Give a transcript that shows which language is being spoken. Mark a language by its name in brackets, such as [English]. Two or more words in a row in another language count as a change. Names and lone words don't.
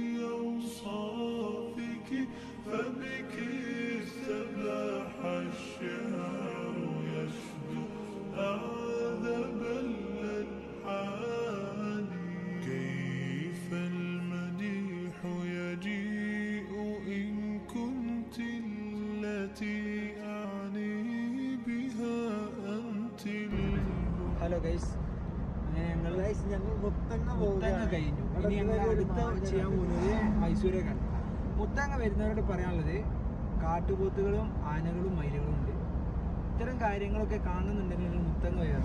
[Arabic] أوصافك فبك استباح الشعر يشدو أعذب الألحان. كيف المديح يجيء إن كنت التي أعني بها أنت. [English] hello guys, [Malayalam] ഞങ്ങൾ മുത്തങ്ങ കഴിഞ്ഞു. ഇനി ഞങ്ങൾ അടുത്ത ചെയ്യാൻ പോകുന്നത് മൈസൂരേക്കാണ്. മുത്തങ്ങ വരുന്നവരോട് പറയാനുള്ളത്, കാട്ടുപോത്തുകളും ആനകളും മയിലുകളും ഉണ്ട്. ഇത്തരം കാര്യങ്ങളൊക്കെ കാണുന്നുണ്ടെങ്കിൽ മുത്തങ്ങ വരാം.